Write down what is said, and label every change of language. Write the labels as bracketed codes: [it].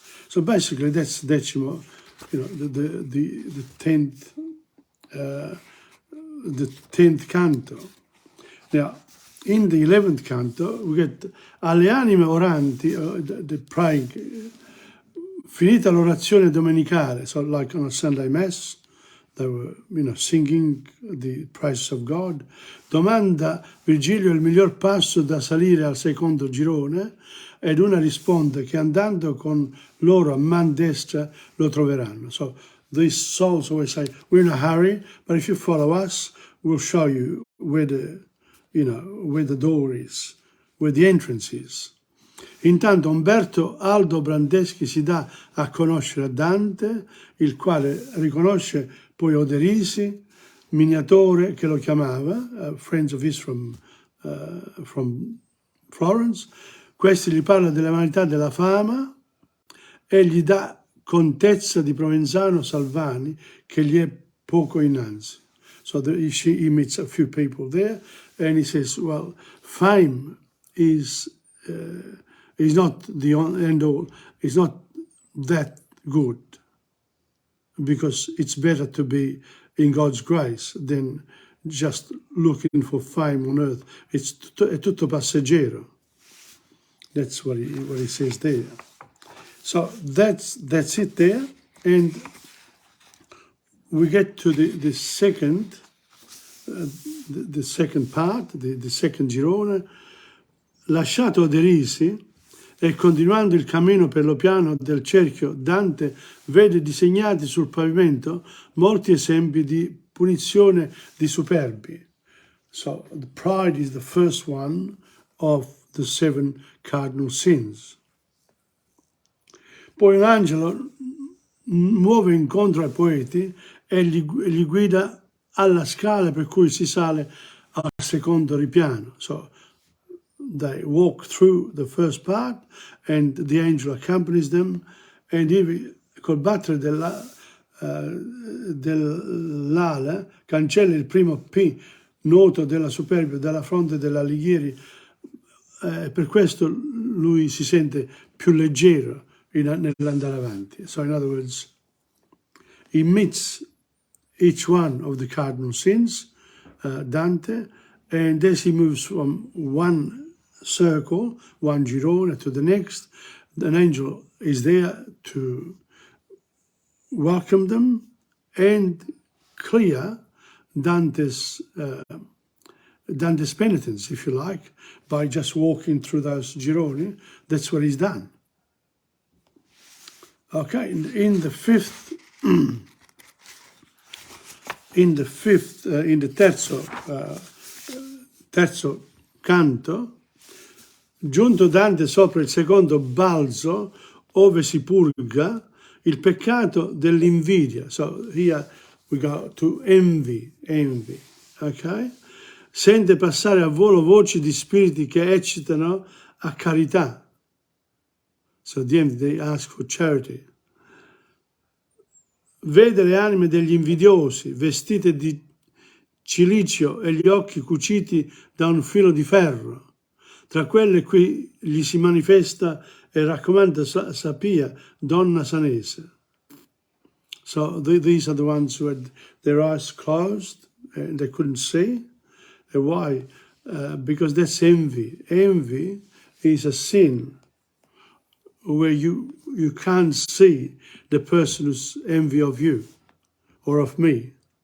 [en] So basically, that's Decimo, the 10th canto. Now, in the 11th canto, we get [it] alle anime oranti, [en] the praying. [it] Finita l'orazione domenicale, [en] so like on a Sunday Mass, they were, singing the praises of God. [it] Domanda Virgilio il miglior passo da salire al secondo girone, ed una risponde che andando con loro a man destra lo troveranno. [en] So these souls always say, we're in a hurry, but if you follow us, we'll show you where the door is, where the entrance is. [it] Intanto Umberto Aldo Brandeschi si dà a conoscere a Dante, il quale riconosce poi Oderisi, Miniatore che lo chiamava, [en] friends of his from Florence. [it] Questi gli parla della vanità della fama e gli dà contezza di Provenzano Salvani che gli è poco innanzi. [en] So he meets a few people there and he says, well, fame is not the end all, it's not that good. because it's better to be in God's grace than just looking for fame on earth. [it] È tutto passeggero. [en] That's what he says there. So that's it there, and we get to the second part, the second girone. [it] Lasciato Derisi e continuando il cammino per lo piano del cerchio, Dante vede disegnati sul pavimento molti esempi di punizione di superbi. [en] So the pride is the first one of the 7 cardinal sins. [it] Poi un angelo muove incontro ai poeti e gli guida alla scala per cui si sale al secondo ripiano. [en] So they walk through the first part and the angel accompanies them, and [it] col battere dell'ala cancella il primo P noto della superbia dalla fronte dell'Alighieri, per questo lui si sente più leggero nell'andare avanti. [en] So in other words, he meets each one of the cardinal sins, Dante, and as he moves from one circle, one girone, to the next, an angel is there to welcome them and clear Dante's penitence, if you like, by just walking through those gironi. That's what he's done. Okay, in the [it] terzo canto, giunto Dante sopra il secondo balzo, ove si purga il peccato dell'invidia. [en] So here we go to envy, ok? [it] Sente passare a volo voci di spiriti che eccitano a carità. [en] So the envy, they ask for charity. [it] Vede le anime degli invidiosi vestite di cilicio e gli occhi cuciti da un filo di ferro. Tra quelle qui gli si manifesta e raccomanda Sapia, donna sanese. [en] So these are the ones who had their eyes closed and they couldn't see. And why? Because that's envy. Envy is a sin where you can't see the person who's envy of you or of me.